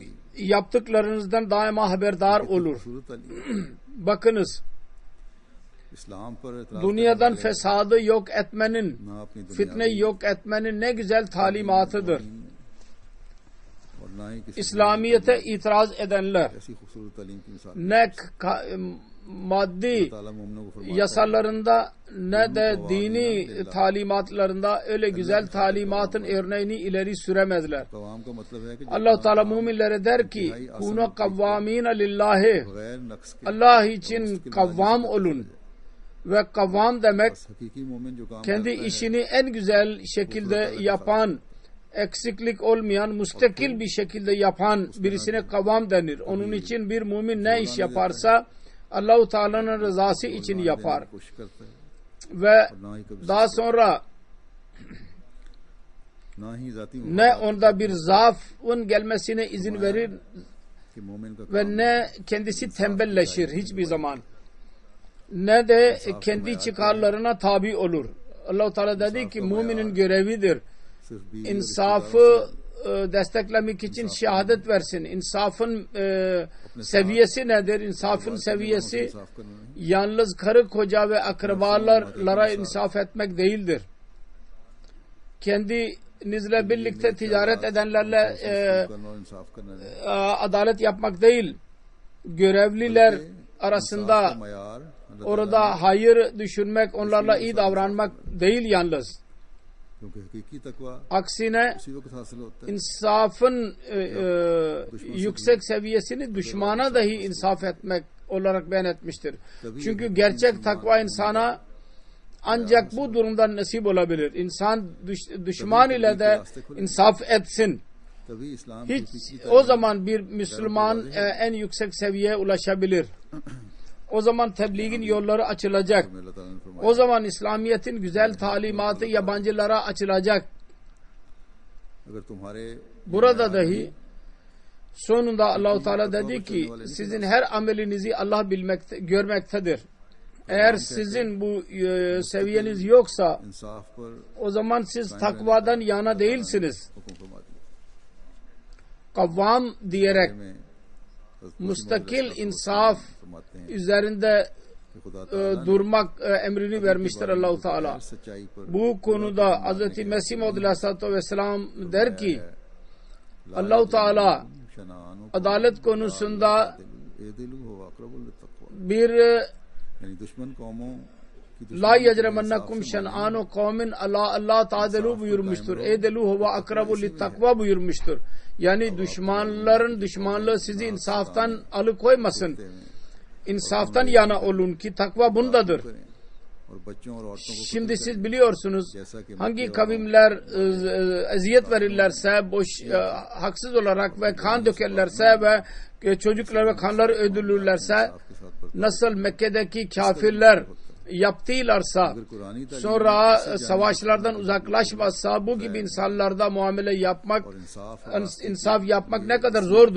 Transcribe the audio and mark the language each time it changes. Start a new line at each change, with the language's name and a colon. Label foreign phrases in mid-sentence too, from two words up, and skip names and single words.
Turkish: yaptıklarınızdan daima haberdar olur.
Urdu: خوبصورت تعلیم
Turkish: Bakınız,
Urdu: اسلام پر اعتراض
Turkish: dünyadan
Urdu: کرنے والے
Turkish: fesadı yok etmenin,
Urdu: نہ اپنی دنیا
Turkish: fitneyi yok etmenin ne güzel talimatıdır.
Urdu: اور نہ ہی کسی
Turkish: İslamiyete itiraz edenler
Urdu: ایسی خوبصورت تعلیم کی مثال
Turkish: ne maddi
Urdu: تعالیٰ مومنوں کو فرماتا ہے
Turkish: yasalarında ne de dini talimatlarında öyle güzel talimatın örneğini ileri süremezler.
Urdu: قوام کا مطلب ہے کہ جو
Turkish: Allah Teala müminlere der ki
Arabic: كونوا قوامين لله,
Urdu: غیر نقص کے
Turkish: Allah için kavvam olun ve kavvam demek
Urdu: بس حقیقی مومن جو کام
Turkish: kendi
Urdu: کرتا ہے
Turkish: işini en güzel şekilde yapan, eksiklik olmayan, müstakil bir şekilde yapan birisine kavvam denir. Onun için bir mümin ne iş yaparsa Allah-u Teala'nın rızası için yapar.
Urdu: دینے کی کوشش کرتا ہے
Turkish: Ve
Urdu: اور نہ ہی کبھی
Turkish: daha sonra
Urdu: نہ ہی ذاتی
Turkish: ne onda bir zaafın gelmesine izin verir
Urdu: کہ مومن کا
Turkish: ve ne kendisi tembelleşir hiçbir zaman, ne de kendi çıkarlarına tabi olur. Allah-u Teala dedi ki müminin görevidir
Urdu: صرف بیوی
Turkish: insafı desteklemek için şehadet versin. İnsafın seviyesi nedir? İnsafın seviyesi
Urdu: انصاف کرنا نہیں
Turkish: yalnız karı koca ve akrabalara insaf etmek değildir. Kendinizle birlikte ticaret edenlerle
Urdu: کرنا اور انصاف کرنا نہیں
Turkish: adalet yapmak değil. Görevliler arasında
Urdu: मयार
Turkish: orada hayır düşünmek, onlarla iyi davranmak değil yalnız.
Urdu: کیونکہ حقیقی تقویٰ
Turkish: Aksine
Urdu: اسی وقت حاصل ہوتا ہے
Turkish: insafın yüksek seviyesini düşmana dahi insaf etmek olarak beyan etmiştir. Çünkü gerçek takva insana ancak bu durumdan nasip olabilir. İnsan düşman ile de insaf etsin.
Urdu: تبھی اسلام کی
Turkish: Hiç
Urdu: हकीकी
Turkish: o zaman bir Müslüman en yüksek seviyeye ulaşabilir. O zaman tebliğin yolları açılacak.
Urdu: میں اللہ تعالیٰ نے فرمایا
Turkish: O zaman İslamiyet'in güzel talimatı yabancılara açılacak.
Urdu: اگر تمہارے
Turkish: Burada dahi sonunda Allah-u Teala dedi ki sizin her amelinizi Allah görmektedir. Eğer sizin bu seviyeniz yoksa
Urdu: انصاف پر
Turkish: o zaman siz takvadan yana değilsiniz.
Urdu: حکم فرما دیا
Turkish: Kavvam diyerek
Urdu: में
Turkish: müstakil insaf
Urdu: فرماتے ہیں
Turkish: üzerinde
Urdu: کہ خدا تعالیٰ
Turkish: durmak emrini vermiştir Allah-u Teala.
Urdu: سچائی پر
Turkish: Bu konuda Hz. Mesih Maud Aleyhisselatü Vesselam der ki Allah-u Teala
Arabic: शनानु
Turkish: adalet konusunda
Arabic: اعدلوا هو أقرب للتقوى
Turkish: bir
Urdu: یعنی دشمن قوموں
Arabic: لا يجرمنكم شنآن قوم على ألا تعدلوا buyurmuştur. اعدلوا هو أقرب للتقوى
Turkish: buyurmuştur. Yani düşmanların düşmanlığı sizi insaftan alıkoymasın. İnsaftan yana olun ki takva bundadır. Şimdi siz biliyorsunuz hangi kavimler eziyet verirlerse, haksız olarak ve kan dökerlerse ve çocuklar ve kanları öldürürlerse, nasıl Mekke'deki kafirler yaptılarsa, sonra savaşlardan uzaklaşmazsa, bu gibi insanlarda muamele yapmak, insaf yapmak ne kadar zordur.